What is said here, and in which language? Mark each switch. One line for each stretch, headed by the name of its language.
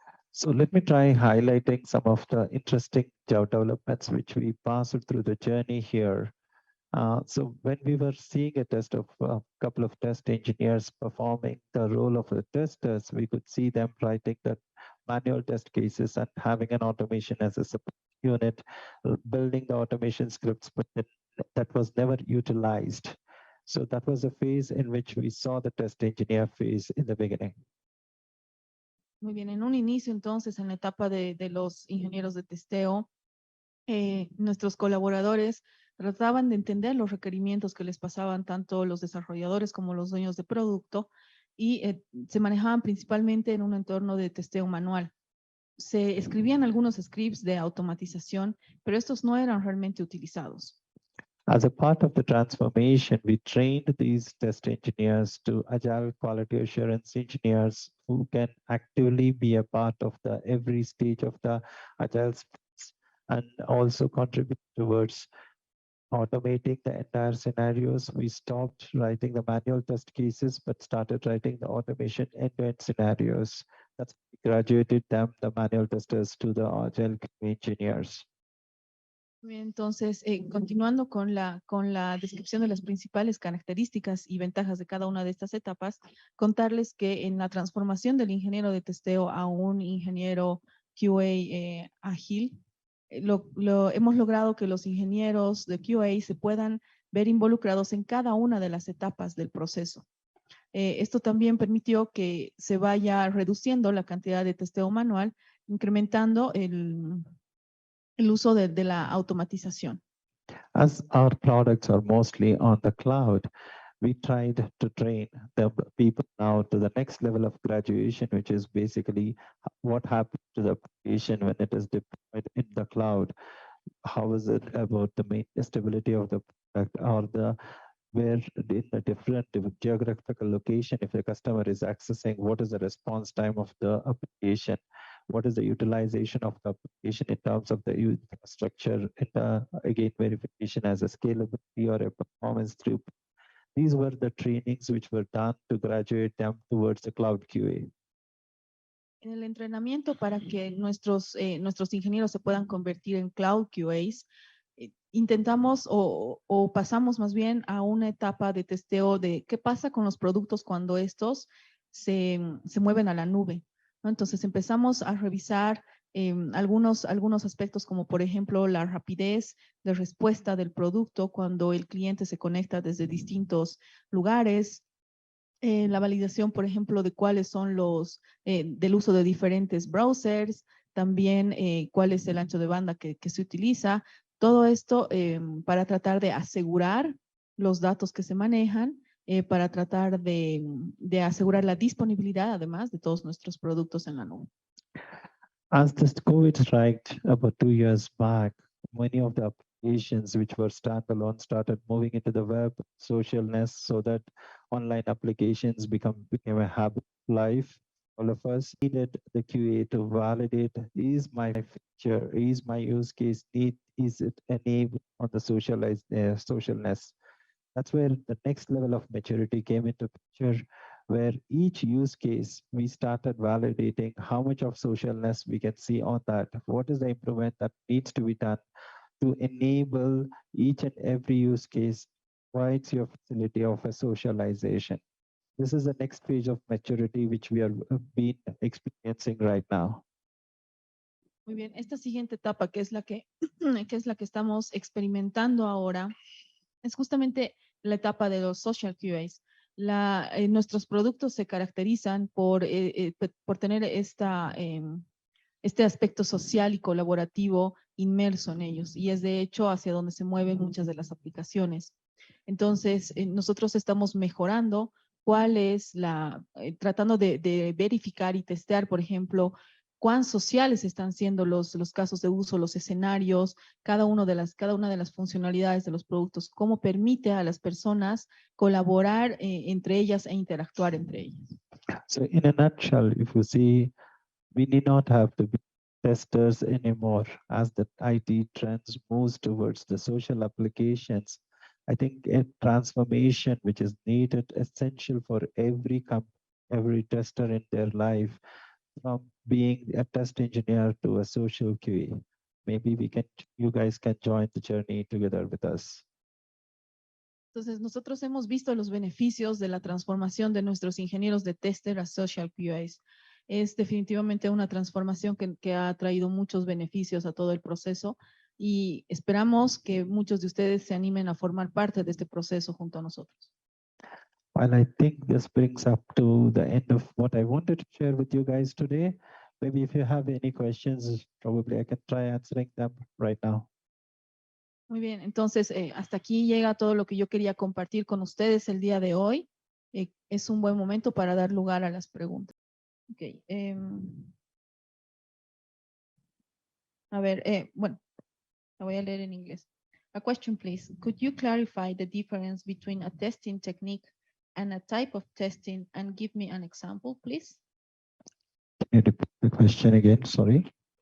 English: So let me try highlighting some of the interesting developments which we passed through the journey here. So when we were seeing a test of a couple of test engineers performing the role of the testers, we could see them writing the manual test cases and having an automation as a support unit, building the automation scripts, but that was never utilized. So that was a phase in which we saw the test engineer phase in the beginning.
Spanish: Muy bien, en un inicio entonces, en la etapa de los ingenieros de testeo, nuestros colaboradores trataban de entender los requerimientos que les pasaban tanto los desarrolladores como los dueños de producto y se manejaban principalmente en un entorno de testeo manual. Se escribían algunos scripts de automatización, pero estos no eran realmente utilizados.
English: As a part of the transformation, we trained these test engineers to agile quality assurance engineers who can actively be a part of the every stage of the agile sprints and also contribute towards automating the entire scenarios. We stopped writing the manual test cases, but started writing the automation end-to-end scenarios. That's graduated them, the manual testers, to the agile engineers.
Spanish: Entonces, continuando con la descripción de las principales características y ventajas de cada una de estas etapas, contarles que en la transformación del ingeniero de testeo a un ingeniero QA ágil, hemos logrado que los ingenieros de QA se puedan ver involucrados en cada una de las etapas del proceso. Esto también permitió que se vaya reduciendo la cantidad de testeo manual, incrementando el uso de la automatización.
English: As our products are mostly on the cloud, we tried to train the people now to the next level of graduation, which is basically what happens to the application when it is deployed in the cloud. How is it about the stability of the product, or where in a different geographical location, if the customer is accessing, what is the response time of the application? What is the utilization of the application in terms of the infrastructure, again, verification as a scalability or a performance throughput. These were the trainings which were done to graduate them towards the cloud QA.
Spanish: En el entrenamiento para que nuestros ingenieros se puedan convertir en cloud QAs, intentamos o pasamos más bien a una etapa de testeo de qué pasa con los productos cuando estos se mueven a la nube, ¿no? Entonces empezamos a revisar algunos aspectos como por ejemplo la rapidez de respuesta del producto cuando el cliente se conecta desde distintos lugares, la validación, por ejemplo, de cuáles son del uso de diferentes browsers, también cuál es el ancho de banda que se utiliza. Todo esto para tratar de asegurar los datos que se manejan, para tratar de asegurar la disponibilidad, además, de todos nuestros productos en la nube.
English: As this COVID strike about 2 years back, many of the applications which were standalone started moving into the web, socialness, so that online applications became a habit of life. All of us needed the QA to validate, is my feature, is my use case is it enabled on the socialness. That's where the next level of maturity came into picture, where each use case we started validating how much of socialness we can see on that. What is the improvement that needs to be done to enable each and every use case provides your facility of a socialization. this is the next phase of maturity which we are been experiencing right now.
Spanish: Muy bien, esta siguiente etapa que es la que, que es la que estamos experimentando ahora, es justamente la etapa de los social QAs. Nuestros productos se caracterizan por tener este aspecto social y colaborativo inmerso en ellos, y es de hecho hacia donde se mueven muchas de las aplicaciones. Entonces, nosotros estamos mejorando cuál es tratando de verificar y testear, por ejemplo, cuán sociales están siendo los casos de uso, los escenarios, cada una de las funcionalidades de los productos, cómo permite a las personas colaborar entre ellas e interactuar entre ellas.
English: So in a nutshell, if you see, we need not have to be testers anymore as the IT trends moves towards the social applications. I think a transformation which is needed, essential for every tester in their life, from being a test engineer to a social QA. Maybe you guys can join the journey together with us.
Spanish: Entonces, nosotros hemos visto los beneficios de la transformación de nuestros ingenieros de tester a social QAs. Es definitivamente una transformación que ha traído muchos beneficios a todo el proceso y esperamos que muchos de ustedes se animen a formar parte de este proceso junto a nosotros.
English: Well, I think this brings up to the end of what I wanted to share with you guys today. Maybe if you have any questions, probably I can try answering them right now.
Spanish: Muy bien, entonces hasta aquí llega todo lo que yo quería compartir con ustedes el día de hoy. Es un buen momento para dar lugar a las preguntas. Okay. A ver, bueno, la voy a leer en inglés.
English: A question, please. Could you clarify the difference between a testing technique and a type of testing and give me an example, please? Can you repeat the question again? Sorry.